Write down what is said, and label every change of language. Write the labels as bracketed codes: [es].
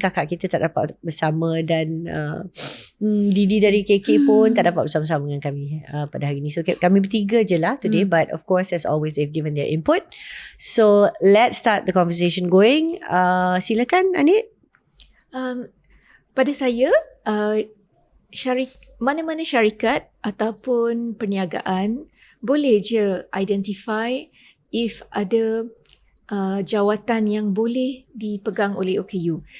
[ms] Kakak kita tak dapat bersama, dan Didi dari KK pun tak dapat bersama-sama dengan kami pada hari ni. So kami bertiga je lah today. [en] But of course, as always, they've given their input. So let's start the conversation going. [ms] Silakan Andin. Pada saya, mana-mana syarikat ataupun perniagaan boleh je identify if ada jawatan yang boleh dipegang oleh OKU.